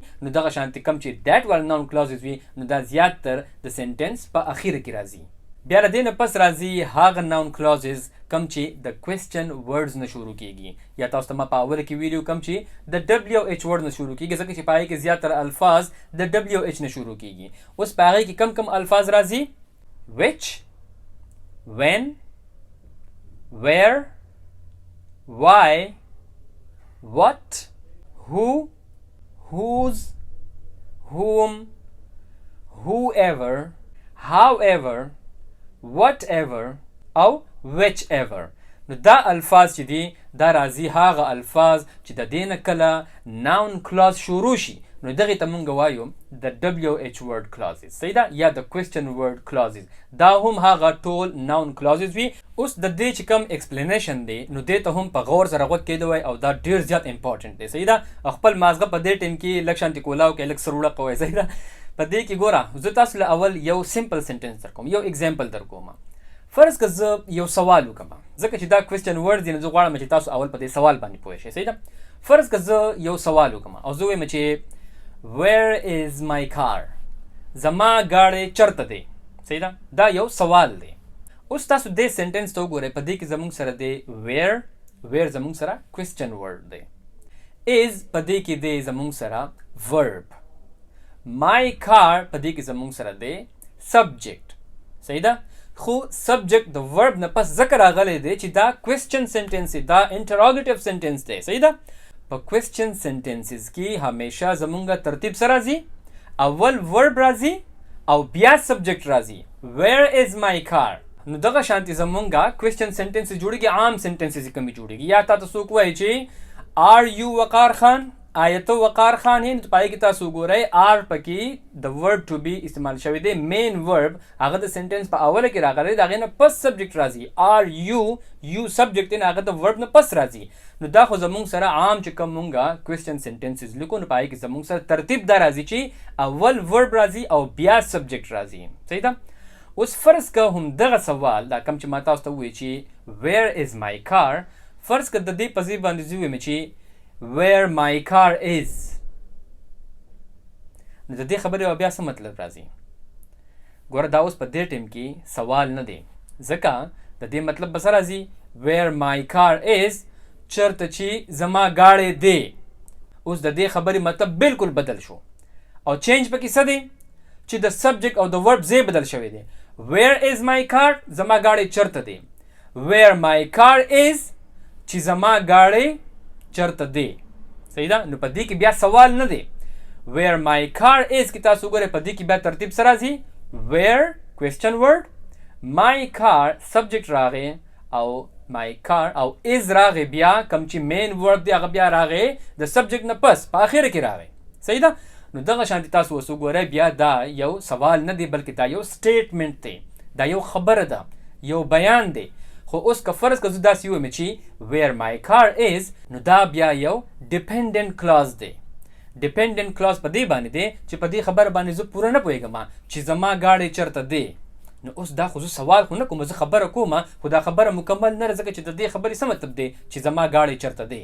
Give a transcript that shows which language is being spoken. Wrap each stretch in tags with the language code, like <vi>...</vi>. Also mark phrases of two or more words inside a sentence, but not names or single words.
<ps>نو دغه شانتي کم چې دیټ والا</ps> <en>noun clauses</en> <ps>وي نو دا زیات تر د سنټنس په اخیره کې راځي. بیا له دې نه پس راځي هغه</ps> <en>noun clauses</en> <ps>کم چې د</ps> <en>question words</en> <ps>نه شروع کیږي یا تاسو ته ما په اوله کې ویلو کم چې د</ps> <en>WH word</en> <ps>نه شروع کیږي ځکه چې په هغې کې زیاتره الفاظ د WH نه شروع کیږي. اوس په هغې کې کم کم الفاظ راځي</ps> <en>which, when, where, why, what, who, whose, whom, whoever, however, whatever</en> <ps>او whichever. نو دا الفاظ چې دي دا راځي هغه الفاظ چې د دې نه کله</ps> <en>noun clause</en> <ps>شروع شي نو دغې ته مونږ وایو د</ps> <en>WH word clauses.</en> <ps>صحیح ده؟ یا د</ps> <en>question word clauses.</en> <ps>دا هم هغه ټول</ps> <en>noun clauses</en> <ps>وي. اوس د دې چې کوم ایکسپلینیشن دی نو دې ته هم په غور سره غوږ کېدی وای او دا ډېر زیات امپورټنټ دی. صحیح ده؟ خپل مازغه په دې ټایم کې لږ شانتې کولاو کوئ لږ سر وړه کوئ. صحیح ده؟ په دې کې ګوره زه تاسو له اول یو</ps> <en>simple sentence</en> <ps>در کوم یو اگزامپل در کوم. فرض که زه یو سوال وکړم ځکه چې دا</ps> <en>question word</en> <ps>دی نو زه غواړم چې تاسو اول په دې سوال باندې پوه شئ. صحیح ده؟ فرض که زه یو سوال وکړم او زه ووایم چې</ps> <en>where is my car؟</en> <ps>زما ګاډی چېرته دی؟ صحیح ده؟ دا یو سوال دی. اوس تاسو دې سنټنس ته وګورئ په دې کې زموږ سره دی where زموږ سره</ps> <en>question word</en> <ps>دی. is په دې کې دی زموږ سره verb.</ps> <en>my car</en> <ps>په دې کې زموږ سره دی subject. صحیح ده؟ خو سبجیکټ د ورب نه پس ځکه راغلی دی چې دا</ps> <en>question sentence</en> <ps>دی دا</ps> <en>interrogative sentence</en> <ps>دی. صحیح ده؟ په</ps> <en>question sentences</en> <ps>کې همیشه زمونږ ترتیب سره راځي اول ورب راځي او بیا سبجیکټ راځي</ps> <en>where is my car.</en> <ps>نو دغه شانتي زمونږ</ps> <en>question sentences</en> <ps>جوړېږي عام سنټنسز کمې جوړېږي. یا تا ته څوک وایي چې</ps> <en>are you</en> <ps>وقار خان؟ آیا ته وقار خان یې؟ نو په هغې کې تاسو وګورئ آر پکې د</ps> <en>verb to be</en> <ps>استعمال شوی دی.</ps> <en>main verb</en> <ps>هغه د سنټنس په اوله کې راغلی د هغې نه پس سبجیکټ راځي.</ps> <en>are you</en> <ps>سبجیکټ دی نو هغه د ورب نه پس راځي. نو دا خو زمونږ سره عام چې کوم مونږ</ps> <en>question sentences</en> <ps>لیکو نو په هغې کې زمونږ سره ترتیب دا راځي چې اول ورب راځي او بیا سبجیکټ راځي. صحیح ده؟ اوس فرض که هم دغه سوال دا کوم چې ما تاسو ته ووایي چې</ps> <en>where is my car</en> <ps>فرض که د دې په ځای باندې زه ووایم چې</ps> <en>where my car is</en> <ps>نو د دې خبرې بیا څه مطلب راځي؟ ګوره دا اوس په دې ټایم کې سوال نه دی ځکه د دې مطلب به څه راځي</ps> <en>where my car is</en> <ps>چېرته چې زما ګاډی دی. اوس د دې خبرې مطلب بالکل بدل شو او چینج پکې څه دی چې د سبجیکټ او د ورب ځای بدل شوی دی.</ps> <en>where is my car</en> <ps>زما ګاډی چېرته دی.</ps> <en>where my car is</en> <ps>چې زما ګاډی چېرته دی. صحیح ده؟ نو په دې کې بیا سوال نه دی.</ps> <en>where my car is</en> <ps>کې تاسو وګورئ په دې کې بیا ترتیب سره راځي</ps> <en>where question word my car subject</en> <ps>راغی او</ps> <en>my car</en> <ps>او is راغی بیا کوم چې</ps> <en>main word</en> <ps>دی هغه بیا راغی د subject نه پس په اخره کې راغی. صحیح ده؟ نو دغه شانتي تاسو اوس وګورئ بیا دا یو سوال نه دی بلکې دا یو سټیټمنټ دی دا یو خبره ده یو بیان دی. خو اوس که فرض که زه داسې ووایم چې</ps> <en>where my car is</en> <ps>نو دا بیا یو</ps> <en>dependent clause</en> <ps>دی.</ps> <en>dependent clause</en> <ps>په دې باندې دی چې په دې خبره باندې زه پوره نه پوهېږم چې زما ګاډی چېرته دی. نو اوس دا خو زه سوال خو نه کوم، زه خبره کوم، خو دا خبره مکمل نه ځکه چې د دې خبرې څه مطلب دی چې زما گاډی چرته دی.</ps>